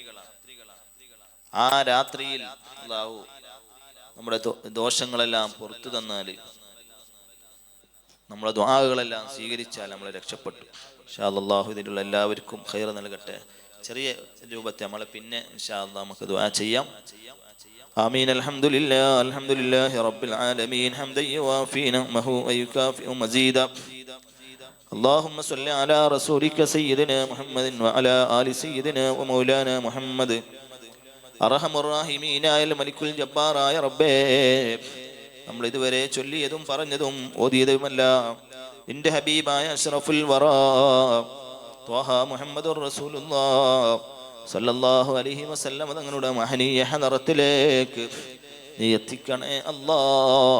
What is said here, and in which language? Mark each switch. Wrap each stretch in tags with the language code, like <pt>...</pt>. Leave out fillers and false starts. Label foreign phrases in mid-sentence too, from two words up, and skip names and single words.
<ml>ആ രാത്രിയിൽ അല്ലാഹു നമ്മുടെ ദോഷങ്ങളെല്ലാം പുറത്തു തന്നാല്, നമ്മുടെ ദുആകളെല്ലാം സ്വീകരിച്ചാൽ നമ്മൾ രക്ഷപ്പെട്ടു.</ml> <ar>إن شاء الله</ar> <ml>ഇതിലുള്ള എല്ലാവർക്കും ഖൈർ നൽകട്ടെ. ചെറിയ രൂപത്തെ നമ്മൾ പിന്നെ</ml> <ar>إن شاء الله</ar> <ml>നമുക്ക് ദുആ ചെയ്യാം.</ml> <ar>آمين. الحمد لله رب العالمين حمدا يوافي نعمه ويكافئ مزيدا. اللهم صل على رسولك سيدنا محمد وعلى آل سيدنا ومولانا محمد. أرحم الراحمين</ar> <ml>ആയ മലിക്കുൽ ജബ്ബാറായ റബ്ബേ, നമ്മൾ ഇതുവരെ ചൊല്ലിയതും പറഞ്ഞതും ഓതിയതുമെല്ലാം നിന്റെ ഹബീബായ</ml> <ar>أشرف الورى طه محمد رسول الله صلى الله عليه وسلم</ar> <ml>തങ്ങളുടെ മഹനീയ ഹദറത്തിലേക്ക് നീ എത്തിക്കണേ അല്ലാഹ്.</ml>